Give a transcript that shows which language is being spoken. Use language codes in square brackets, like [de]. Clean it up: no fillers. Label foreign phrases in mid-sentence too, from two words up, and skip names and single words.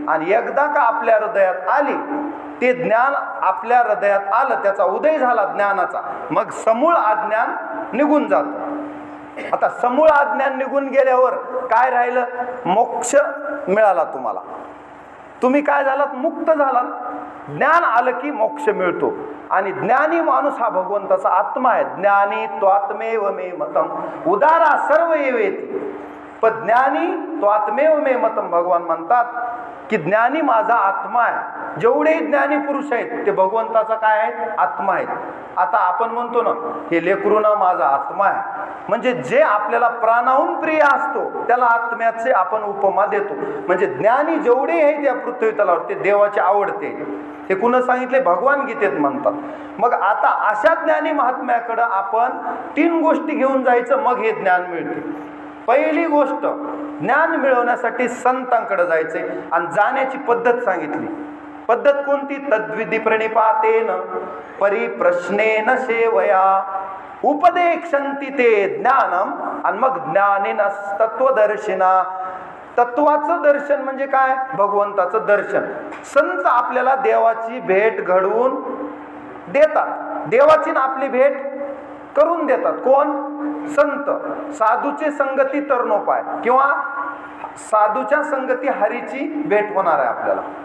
[mr] आणि एकदा का आपल्या हृदयात आली, ते ज्ञान आपल्या हृदयात आलं, त्याचा उदय झाला ज्ञानाचा, मग समूळ अज्ञान निघून जात. आता समूळ अज्ञान निघून गेल्यावर काय राहिलं? मोक्ष मिळाला तुम्हाला. तुम्ही काय झालात? मुक्त झालात. ज्ञान आलं की मोक्ष मिळतो. आणि ज्ञानी माणूस हा भगवंताचा आत्मा आहे. [sa] ज्ञानी त्वात्मेव मे मतम उदारा सर्व येवेती. पण ज्ञानी त्वात्मेव मे मतम, [mr] भगवान म्हणतात की ज्ञानी माझा आत्मा आहे. जेवढे ज्ञानी पुरुष आहेत ते भगवंताचा काय आहेत? आत्मा आहेत. आता आपण म्हणतो ना, हे लेकरू ना माझा आत्मा आहे, म्हणजे जे आपल्याला प्राणाहून प्रिय असतो त्याला आत्म्याचे आपण उपमा देतो. म्हणजे ज्ञानी जेवढे आहेत या पृथ्वी तलावर ते देवाचे आवडते. हे कुणा सांगितले? भगवान गीतेत म्हणतात. मग आता अशा ज्ञानी महात्म्याकडे आपण 3 गोष्टी घेऊन जायचं, मग हे ज्ञान मिळते. पहिली गोष्ट, ज्ञान मिळवण्यासाठी संतांकडे जायचे. आणि जाण्याची पद्धत सांगितली. पद्धत कोणती? [sa] तद्विधी प्रणिपातेन परिप्रश्नेन सेवया उपदेक्षन्ति ते ज्ञानम. [mr] आणि मग [sa] ज्ञानेन तत्वदर्शिना. [mr] तत्वाचं दर्शन म्हणजे काय? भगवंताचं दर्शन. संत आपल्याला देवाची भेट घडवून देतात. देवाची आपली भेट करून देतात. कोण? संत. साधूचे संगती तरणोपाय, किंवा साधूच्या संगती हरीची भेट होणार आहे आपल्याला.